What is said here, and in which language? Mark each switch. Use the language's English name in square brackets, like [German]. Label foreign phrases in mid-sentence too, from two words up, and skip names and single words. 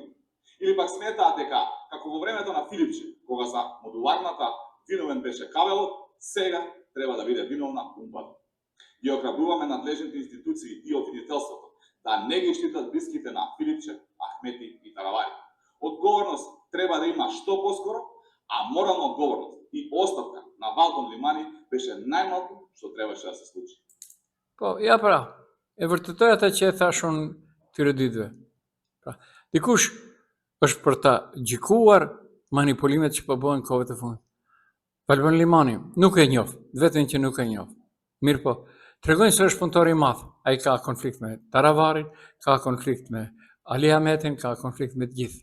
[Macedonian] Или пак сметаат дека, како во времето на Филипче, кога за модуларната виновен беше Кавелот, сега треба да биде виновна Умпата? Ги охрабруваме надлежните институции и обвинителството да не ги штитат блиските на Филипче, Ахмети и Таравари. Одговорност треба да има што поскоро, а морална одговорност и оставка на Валтон Лимани беше најмалку што требаше да се случи. [Albanian] Po, ja pra, e vërtetoj ata që e thash unë këtyre ditëve. Pra, dikush është për ta gjykuar manipulimet që po bëhen kohëve të fundit. Valbon Limani nuk e njoh, vetëm që nuk e njoh. Mirë po, tregojnë se është punëtor i madh. Ai ka konflikt me Taravarin, ka konflikt me Ali Ahmetin, ka konflikt me të gjithë.